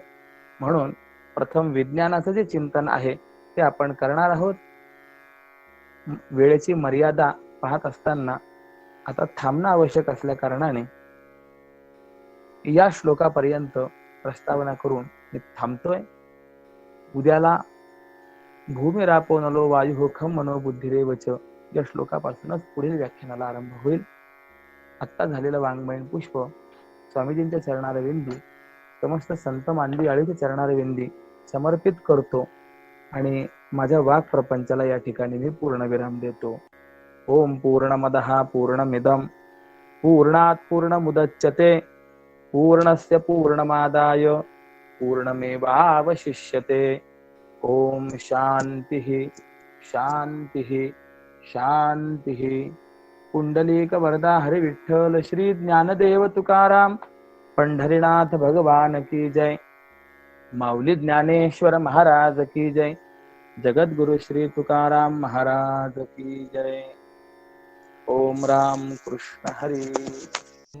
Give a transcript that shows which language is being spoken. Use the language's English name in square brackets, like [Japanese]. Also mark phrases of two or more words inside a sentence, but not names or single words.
[Marathi] म्हणून प्रथम विज्ञानाचं जे चिंतन आहे ते आपण करणार आहोत. वेळेची मर्यादा पाहत असताना आता थांबणं आवश्यक असल्या कारणाने या श्लोकापर्यंत प्रस्तावना करून मी थांबतोय. उद्याला [Sanskrit] भूमिरापो नलो वायु खम मनो बुद्धिरेवच [Marathi] या श्लोकापासूनच पुढील व्याख्यानाला आरंभ होईल. आत्ता झालेलं वाङ्मयीन पुष्प स्वामीजींच्या चरणारे विंदी, समस्त संत मानवी आळीच्या चरणारे विंदी समर्पित करतो आणि माझ्या वाक प्रपंचाला या ठिकाणी मी पूर्णविराम देतो. [Sanskrit] ओम पूर्णमदः पूर्णमिदं पूर्णात् पूर्णमुदच्यते पूर्णस्य पूर्णमादाय पूर्णमेवावशिष्यते. ओम शांतिः शांतिः शांतिः. [Marathi] पुंडलीक वरदा हरि विठ्ठल श्री ज्ञानदेव तुकाराम पंढरीनाथ भगवान की जय. माऊली ज्ञानेश्वर महाराज की जय. जगद्गुरु श्री तुकाराम महाराज की जय. ओम राम कृष्ण हरी.